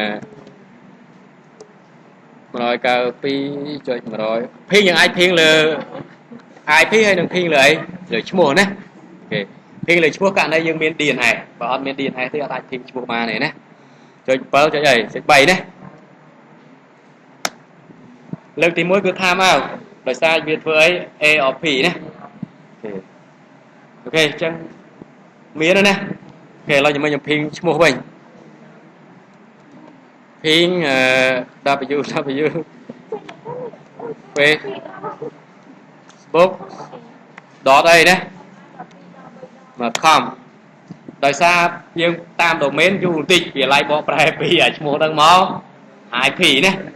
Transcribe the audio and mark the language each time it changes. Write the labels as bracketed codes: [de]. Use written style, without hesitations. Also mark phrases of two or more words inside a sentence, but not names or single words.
[km] 192.100 ping យើងអាច ping លើ IP ហើយនឹង ping លើអីលើឈ្មោះណាអូខេ ping លើឈ្មោះករណីយើងមាន DNS បើអត់មាន DNS ទេអត់អាច ping ឈ្មោះបានទេណាចុច7ចុចអីចុច3ណាលើកទី1គឺ [en] time out [km] ដោយសារវាធ្វើអី A or P ណាអូខេអញ្ចឹងមានហើយណាអូខេឥឡូវខ្ញុំ ping ឈ្មោះវិញ ping www facebook អីណា.com ដោយសារយើងតាម domain យូរបន្តិចវាឡាយបកប្រែពីឈ្មោះហ្នឹងមក IP ណា